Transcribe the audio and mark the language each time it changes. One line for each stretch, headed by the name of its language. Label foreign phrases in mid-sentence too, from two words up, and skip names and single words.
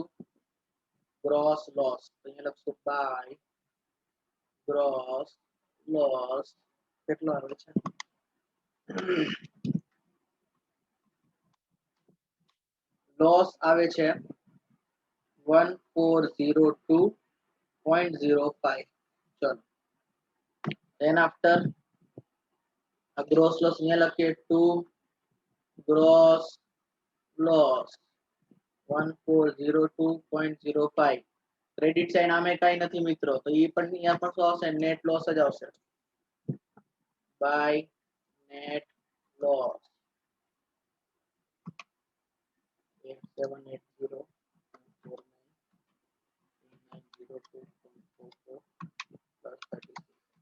English: gross loss.
Gujarati: તો અહીંયા લખશું
English: by gross loss.
Gujarati: કેટલો આવે છે? લોસ આવે છે 1402.05. ચલો,
English: then after a gross loss
Gujarati: અહીંયા લખીએ
English: 2 gross loss 1402.05.
Gujarati: ક્રેડિટ સાઇડ આમે કઈ નથી મિત્રો, તો એ પણ અહીંયા પણ શું આવશે?
English: net loss
Gujarati: જ આવશે.
English: by net loss 8780.4902.44 plus 36.